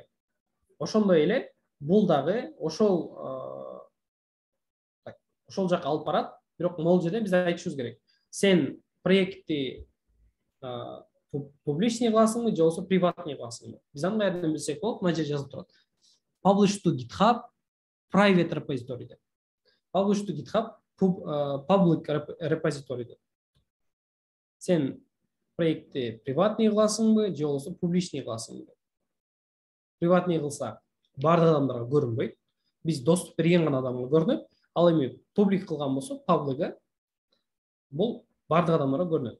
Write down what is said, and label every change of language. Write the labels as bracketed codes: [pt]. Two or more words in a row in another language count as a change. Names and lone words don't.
[ky] Ошондой эле бул дагы ошол жака алып барат, бирок могул жерде биз айтышыбыз керек. Сен проектти публичный кыласыңбы, же болбосо приватный кыласыңбы? Биз аны каерден билсек болот? Мына жерде жазып турат. [en] Publish to GitHub private repository деп. Publish to GitHub public repository деп. [ky] Сен проектти приватный кыласыңбы же болбосо публичный кыласыңбы? Приватный кылсак баардык адамдарга көрүнбөйт. Биз доступ берген гана адамга көрүнөт. Ал эми публик кылган болсо, паблига бул баардык адамдарга көрүнөт.